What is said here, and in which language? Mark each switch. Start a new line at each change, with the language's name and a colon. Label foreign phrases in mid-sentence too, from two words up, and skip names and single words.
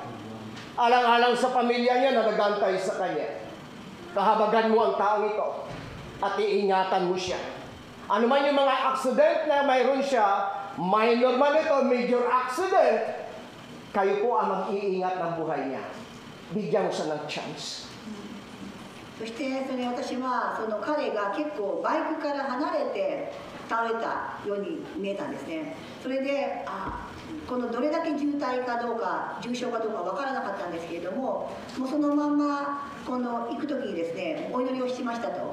Filipino: Alang-alang sa pamilya niya na nagantay sa kanya. Kahabagan mo ang taong ito at iingatan mo siya. Ano man yung mga accident na mayroon siya, minor man ito, major accident, kayo po ang mag-iingat ng buhay niya. Bigyan mo siya ng chance.
Japanese: そして私はその彼が結構バイクから離れて倒れたように見えたんですね。それでこのどれだけ渋滞かどうか重傷かどうか分からなかったんですけれども、もうそのままこの行く時にですね、お祈りをしましたと。